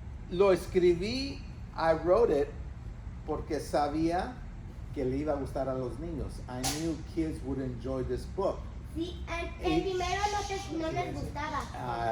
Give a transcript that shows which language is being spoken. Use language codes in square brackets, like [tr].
[es] Lo escribí, [en] I wrote it [es] porque sabía que le iba a gustar a los niños. [en] I knew kids would enjoy this book. [es] Sí, el primero no les gustaba.